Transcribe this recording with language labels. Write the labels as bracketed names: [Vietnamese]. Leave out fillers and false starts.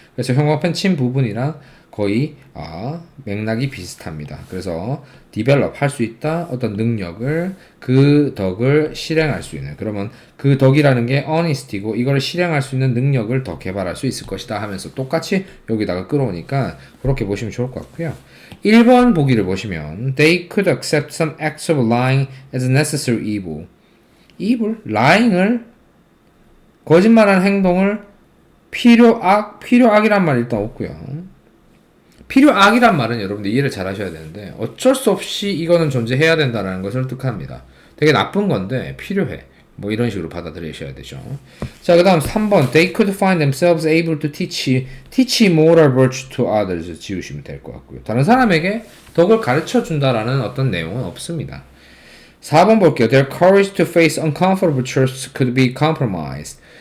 [Korean] 그래서 형광펜 친 부분이랑 거의 맥락이 비슷합니다. 그래서 develop 할 수 있다. 어떤 능력을 그 덕을 실행할 수 있는. 그러면 그 덕이라는 게 honesty고 이걸 실행할 수 있는 능력을 더 개발할 수 있을 것이다 하면서 똑같이 여기다가 끌어오니까 그렇게 보시면 좋을 것 같고요. [English] 1번 보기를 보시면 They could accept some acts of lying as a necessary evil. [Korean] lying을 거짓말하는 행동을 필요악이란 말 일단 없고요. 필요악이란 말은 여러분들 이해를 잘 하셔야 되는데 어쩔 수 없이 이거는 존재해야 된다는 것을 뜻합니다. 되게 나쁜 건데 필요해. 뭐 이런 식으로 받아들이셔야 되죠. 자, 그 다음 3번 [English] They could find themselves able to teach moral virtue to others [Korean] 지우시면 될 것 같고요. 다른 사람에게 덕을 가르쳐 준다라는 어떤 내용은 없습니다. 4번 볼게요. [English] Their courage to face uncomfortable truths could be compromised.